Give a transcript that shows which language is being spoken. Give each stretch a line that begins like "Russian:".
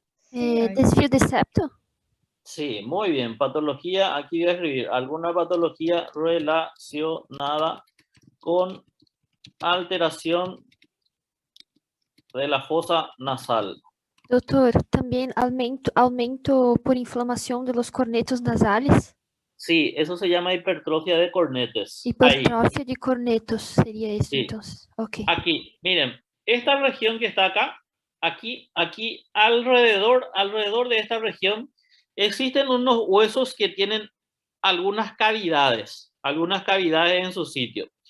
Spanish: Desvío de septo. Sí, muy bien. Patología, aquí voy a escribir alguna patología relacionada con alteración de la fosa nasal.
Portuguese: Doutor, também aumento por inflamação
Spanish: de los cornetos nasales. Sí, eso se llama hipertrofia de cornetes. Hipertrofia de cornetos sería eso, Sí. entonces. Ok. Aquí, miren, esta región que está acá, aquí alrededor de esta región, existen unos huesos que tienen algunas cavidades en su sitio.